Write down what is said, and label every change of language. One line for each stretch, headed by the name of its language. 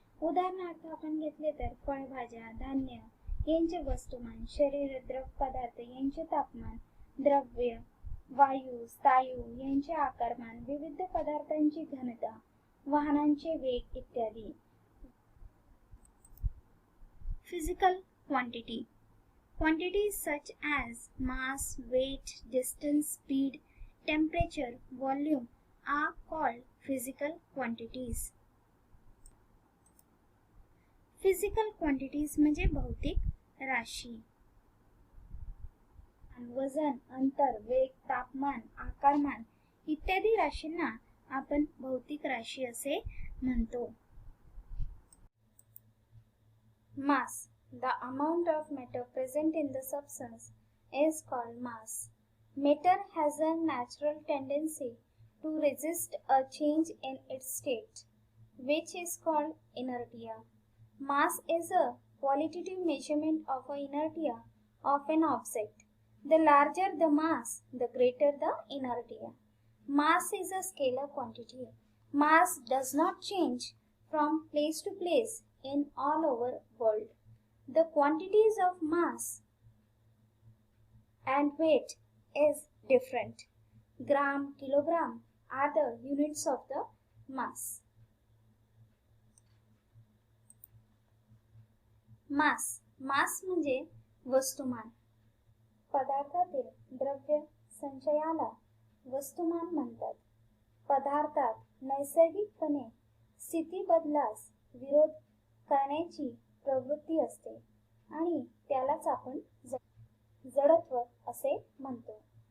Marathi: उदाहरणार्थ आपण घेतले तर फळभाज्या, धान्य यांचे वस्तुमान, शरीर द्रव पदार्थ यांचे तापमान, द्रव्य, वायू, स्थायू यांचे आकारमान, विविध पदार्थांची घनता, वाहनांचे वेग इत्यादी.
English: Physical quantity. Quantities such as mass, weight, distance, speed, temperature, volume are called physical quantities.
Marathi: Physical quantities म्हणजे भौतिक राशी. वजन, अंतर, वेग, तापमान, आकारमान इत्यादी राशींना आपण भौतिक राशी असे म्हणतो.
English: Mass. The amount of matter present in the substance is called mass. Matter has a natural tendency to resist a change in its state, which is called inertia. Mass is a qualitative measurement of the inertia of an object. The larger the mass, the greater the inertia. Mass is a scalar quantity. Mass does not change from place to place in all over world. The quantities of mass and weight is different. Gram, kilogram are the units of the mass.
Marathi: Mass म्हणजे वस्तुमान. पदार्थातील द्रव्य संचयाला वस्तुमान म्हणतात. पदार्थात नैसर्गिकपणे स्थिती बदलास विरोध करण्याची प्रवृत्ती असते आणि त्यालाच आपण जडत्व असे म्हणतो.